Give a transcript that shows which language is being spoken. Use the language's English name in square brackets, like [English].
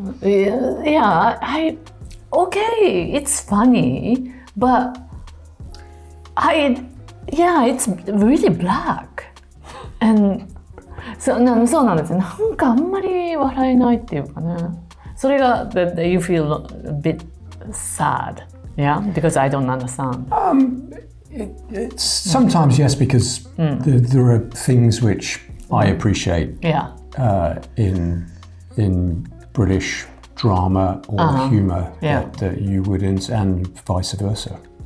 [English] Okay, it's funny, but it's really black. And [Japanese] そうなんですよ。なんかあんまり笑えないっていうかね。それが [English] you feel a bit sad, yeah, because I don't understand. It's sometimes yes, because there are things which I appreciate. Yeah. In British drama or humour that you wouldn't, and vice versa.